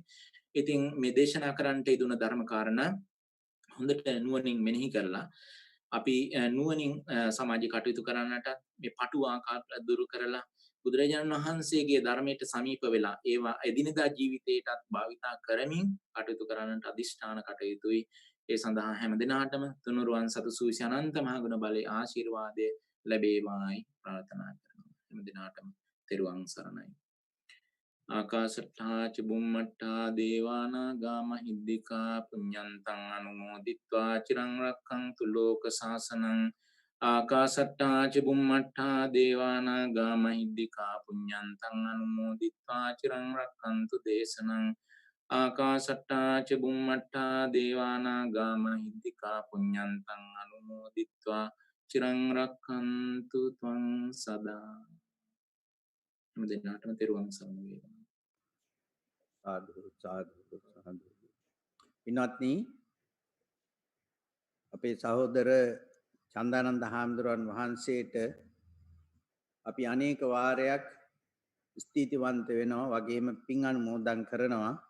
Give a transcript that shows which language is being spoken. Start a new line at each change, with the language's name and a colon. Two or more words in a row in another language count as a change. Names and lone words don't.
Sinhala: ඉතින් මේ දේශනා කරන්නට යෙදුන ධර්ම කාරණා හොඳට නුවණින් මෙනෙහි කරලා අපි නුවණින් සමාජ කටයුතු කරන්නට මේ පටු ආකාර දුරු කරලා බුදුරජාණන් වහන්සේගේ ධර්මයට සමීප වෙලා ඒවා එදිනෙදා ජීවිතයටත් භාවිතා කරමින් කටයුතු කරන්නට අදිෂ්ඨාන කටයුතුයි. ඒ සඳහා හැම දිනාටම තුනුරුවන් සතු සූවිසි අනන්ත මහ ගුණ බලයේ ආශිර්වාදය ලැබේවායි ප්‍රාර්ථනා කරනවා. හැම දිනාටම තෙරුවන් සරණයි.
Pali: ආකාශට්ටා ච බුම්මට්ටා දේවානාගා මහිද්దికා පුඤ්ඤන්තං අනුමෝදිත්වා චිරං රක්ඛන්තු ලෝක සාසනං. ආකාශට්ටා ච බුම්මට්ටා දේවානාගා මහිද්దికා පුඤ්ඤන්තං අනුමෝදිත්වා චිරං රක්ඛන්තු දේශනං. ආකාශට්ටා ච බුම්මට්ටා දේවානාගා මහිද්దికා පුඤ්ඤන්තං අනුමෝදිත්වා චිරං රක්ඛන්තු ත්වං සදා.
Sinhala: හැම දිනාටම තෙරුවන් සරණ වේවා. සාදු සාදු සාදු. පින්වත්නි, අපේ සහෝදර චන්දානන්ද හාමුදුරන් වහන්සේට අපි අනේක වාරයක් ස්තුතිවන්ත වෙනවා වගේම පින් අනුමෝදන් කරනවා.